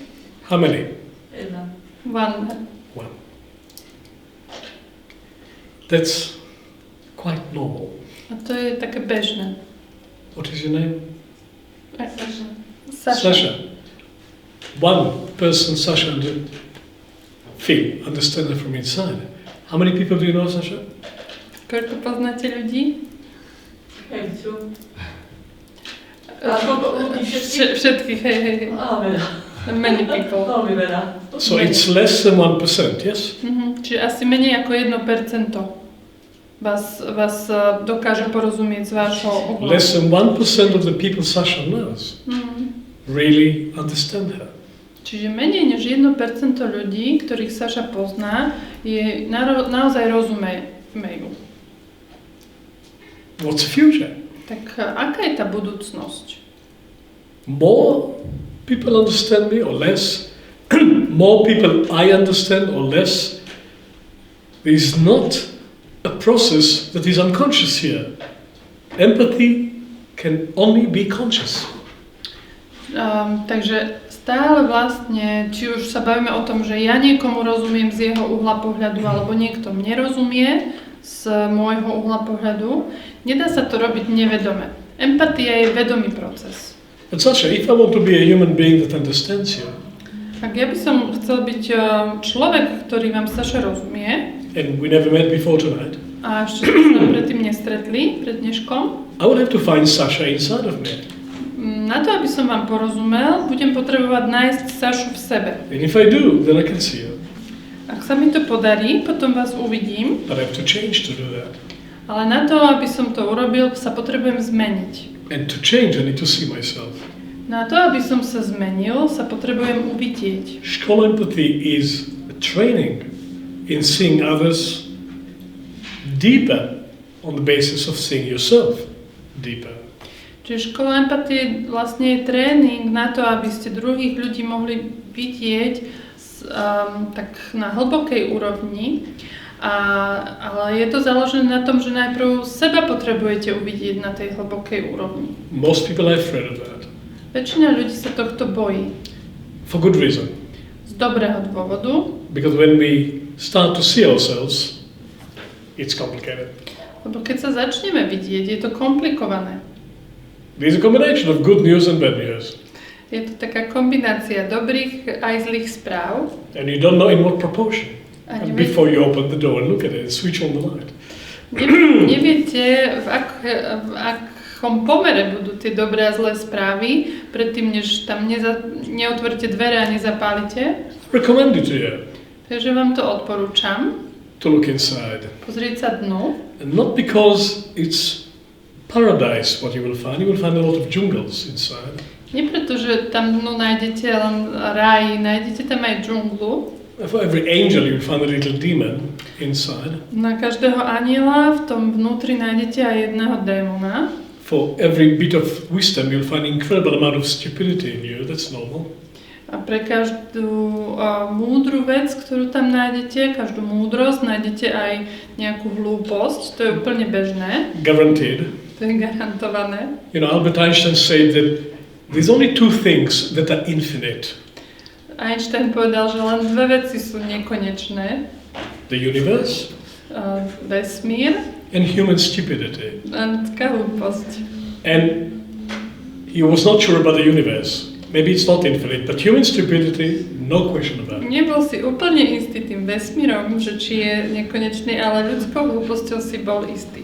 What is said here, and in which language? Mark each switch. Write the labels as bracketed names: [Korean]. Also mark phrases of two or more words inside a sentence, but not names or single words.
[English] How many? [Slovak] Jedna. One. [English] That's quite normal. [Slovak] A to je také bežné. [English] What is your name? Sasha. One person, Sasha, understand it from inside. How many people do you know, Sasha? [Slovak] Koľko poznáte ľudí? Všetkých, hej. [English] Many people. So it's less than 1%, yes? [Slovak] Čiže asi menej ako 1% vás dokáže porozumieť z vášho uhla. [English] Less than 1% of the people Sasha knows really understand her. [Slovak] Čiže menej než 1% ľudí, ktorých Saša pozná, naozaj rozumejú. [English] What's the future? [Slovak] Tak aká je tá budúcnosť? [English] More people understand me or less? More people I understand or less? There is not a process that is unconscious here. Empathy can only be conscious. [Slovak] Takže stále vlastne, či už sa bavíme o tom, že ja niekomu rozumiem z jeho uhla pohľadu, alebo niekto mne rozumie z môjho uhla pohľadu, nedá sa to robiť nevedome. Empatia je vedomý proces. [English] But Sasha, if I want to be a human being that understands you, [Slovak] ak ja by som chcel byť človek, ktorý vám Saša rozumie, [English] and we never met before tonight, [Slovak] a ešte sme sa predtým nestretli, pred dneškom, [English] I will have to find Sasha inside of me. [Slovak] Na to, aby som vám porozumel, budem potrebovať nájsť Sašu v sebe. [English] And if I do, then I can see you. [Slovak] Ak sa mi to podarí, potom vás uvidím. [English] But I have to change to do that. [Slovak] Ale na to, aby som to urobil, sa potrebujem zmeniť. [English] And to change, I need to see myself. [Slovak] Na to, aby som sa zmenil, sa potrebujem uvidieť. [English] School empathy is a training in seeing others deeper on the basis of seeing yourself deeper. [Slovak] Čiže škola empatie vlastne je tréning na to, aby ste druhých ľudí mohli vidieť tak na hlbokej úrovni Ale je to založené na tom, že najprv seba potrebujete uvidieť na tej hlbokej úrovni. [English] Most people are afraid of that. [Slovak] Väčšina ľudí sa tohto bojí. [English] For good reason. [Slovak] Z dobrého dôvodu. [English] Because when we start to see ourselves, it's complicated. [Slovak] Lebo keď sa začneme vidieť, je to komplikované. [English] There's a combination of good news and bad news. [Slovak] Je to taká kombinácia dobrých aj zlých správ. [English] And you don't know in what proportion. And before you open the door and look at it, switch on the light. [Slovak] Neviete, v akom pomere budú tie dobré a zlé správy, predtým, než tam neotvoríte dvere a nezapálite. [English] Recommend it to you. [Slovak] Takže vám to odporúčam. [English] To look inside. [Slovak] Pozrieť sa dnu. [English] And not because it's paradise what you will find a lot of jungles inside. [Slovak] Nie preto, že tam dnu nájdete len raj, nájdete tam aj džunglu. [English] For every angel you'll find a little demon inside. [Slovak] Na každého aniela v tom vnútri nájdete aj jedného démona. [English] For every bit of wisdom you'll find incredible amount of stupidity in you, that's normal. [Slovak] A pre každú múdru vec, ktorú tam nájdete, každú múdrosť, nájdete aj nejakú hlúposť, to je úplne bežné. [English] Guaranteed. [Slovak] To je garantované. [English] You know, Albert Einstein said that there's only two things that are infinite. [Slovak] Einstein povedal, že len dve veci sú nekonečné. [English] The universe. [Slovak] Vesmír. [English] And human stupidity. [Slovak] Ľudská hlúposť. [English] And he was not sure about the universe. Maybe it's not infinite, but human stupidity, no question about it. [Slovak] Nebol si úplne istý tým vesmírom, že či je nekonečný, ale ľudskou hlúposťou si bol istý.